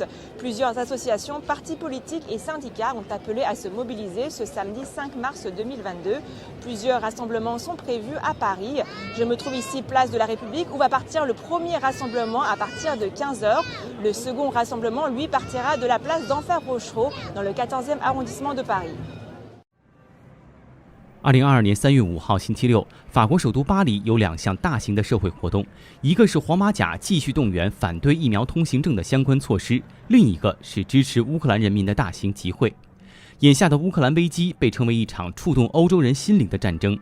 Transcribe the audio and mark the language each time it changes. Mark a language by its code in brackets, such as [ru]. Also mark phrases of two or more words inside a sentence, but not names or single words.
[fr] Plusieurs associations, partis politiques et syndicats ont appelé à se mobiliser ce samedi 5 mars 2022. Plusieurs rassemblements sont prévus à Paris. Je me trouve ici, place de la République, où va partir le premier rassemblement à partir de 15h. Le second rassemblement, lui, partira de la place d'Enfer Rochereau dans le 14e arrondissement de Paris. [zh] 2022 年3月5号星期六，法国首都巴黎有2项大型的社会活动，一个是黄马甲继续动员反对疫苗通行证的相关措施，另一个是支持乌克兰人民的大型集会。眼下的乌克兰危机被称为一场触动欧洲人心灵的战争。